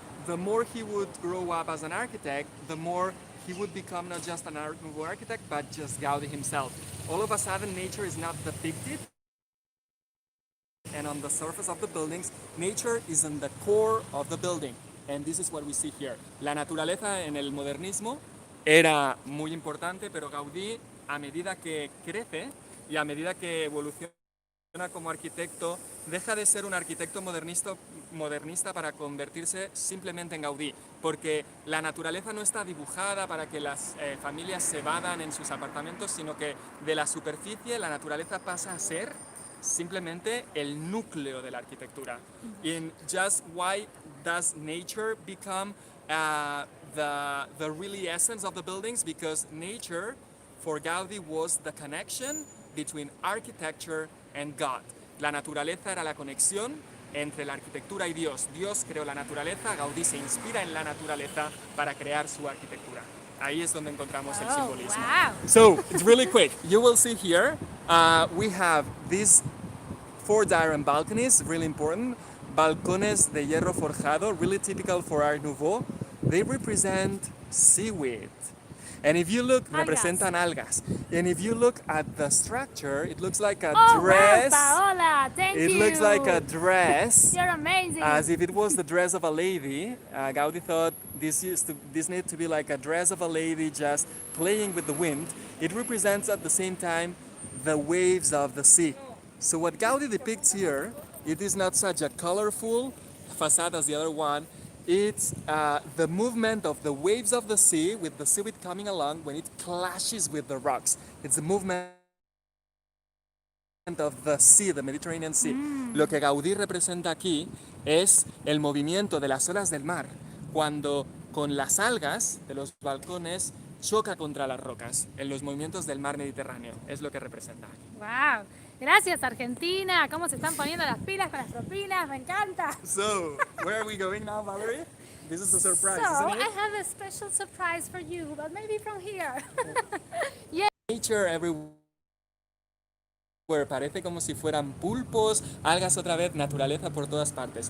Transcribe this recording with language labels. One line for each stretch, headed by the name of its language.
English: The more he would grow up as an architect, the more he would become not just an Art Nouveau architect, but just Gaudi himself. All of a sudden, nature is not depicted and on the surface of the buildings, nature is in the core of the building. And this is what we see here.
Spanish: La naturaleza en el modernismo era muy importante, pero Gaudí, a medida que crece y a medida que evoluciona como arquitecto, deja de ser un arquitecto modernista para convertirse simplemente en Gaudí, porque la naturaleza no está dibujada para que las familias se vadan en sus apartamentos, sino que de la superficie la naturaleza pasa a ser simplemente el núcleo de la arquitectura.
English: In just why does nature become the really essence of the buildings? Because nature for Gaudí was the connection between architecture and God.
Spanish: La naturaleza era la conexión entre la arquitectura y Dios. Dios creó la naturaleza, Gaudí se inspira en la naturaleza para crear su arquitectura. Ahí es donde encontramos el simbolismo.
English: Wow. So, it's really quick. You will see here, we have these 4 diorama balconies, really important. Balcones de hierro forjado, really typical for Art Nouveau. They represent seaweed. And if you look, representan algas. And if you look at the structure, it looks like a dress. Wow, Paola, thank you. It looks like a dress. You're amazing. As if it was the dress of a lady. Gaudi thought this needed to be like a dress of a lady just playing with the wind. It represents at the same time the waves of the sea. So what Gaudi depicts here, it is not such a colorful facade as the other one. It's the movement of the waves of the sea with the seaweed coming along when it clashes with the rocks. It's the movement of the sea, the Mediterranean Sea. Lo que Gaudí representa aquí es el movimiento de las olas del mar cuando con las algas de los balcones choca contra las rocas en los movimientos del mar Mediterráneo. Es lo que representa.
Spanish: Wow. Gracias, Argentina. ¿Cómo se están poniendo las pilas con las propinas? Me encanta.
English: So, where are we going now, Valerie? This is the surprise, So, isn't I it? have a special surprise for you, but maybe from here. Nature everywhere.
Spanish: Parece como si fueran pulpos, algas otra vez, naturaleza por todas partes.